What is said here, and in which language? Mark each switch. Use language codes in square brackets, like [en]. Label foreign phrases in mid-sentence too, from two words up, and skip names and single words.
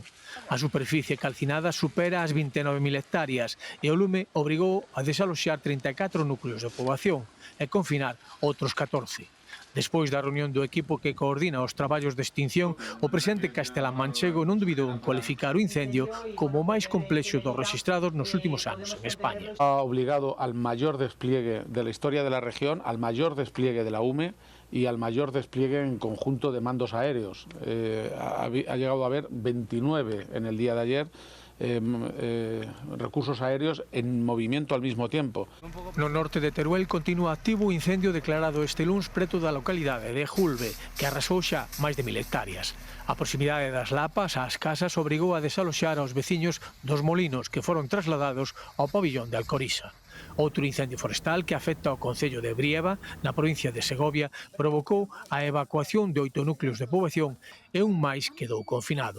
[gl] A superficie calcinada supera as 29.000 hectáreas e o lume obrigou a desaloxar 34 núcleos de poboación e confinar outros 14. Despois da reunión do equipo que coordina os traballos de extinción, o presidente Castelán Manchego non dubidou en cualificar o incendio como o máis complexo dos rexistrados nos últimos anos en España. [es] Ha obligado al mayor despliegue de la historia de la región, al mayor despliegue de la UME y al mayor despliegue en conjunto de mandos aéreos. Ha llegado a haber 29 en el día de ayer. Recursos aéreos en movimiento al mismo tiempo. [gl] No norte de Teruel continúa activo o incendio declarado este luns preto da localidade de Julve, que arrasou xa máis de 1.000 hectáreas. A proximidade das lapas ás casas obrigou a desaloxar aos veciños dos molinos que foron trasladados ao pabillón de Alcoriza. Outro incendio forestal que afecta ao concello de Brieva, na provincia de Segovia, provocou a evacuación de 8 núcleos de poboación e un máis quedou confinado.